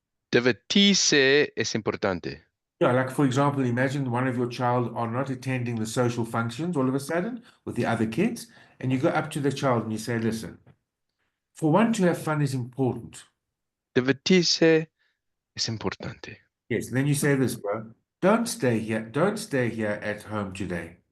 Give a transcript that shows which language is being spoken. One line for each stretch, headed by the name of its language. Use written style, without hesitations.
Spanish: Divertirse es importante.
English: Yeah, like for example, imagine one of your child are not attending the social functions all of a sudden with the other kids, and you go up to the child and you say, listen, for one to have fun is important.
Spanish: Divertirse es importante.
English: Yes, and then you say this, bro. Don't stay here at home today.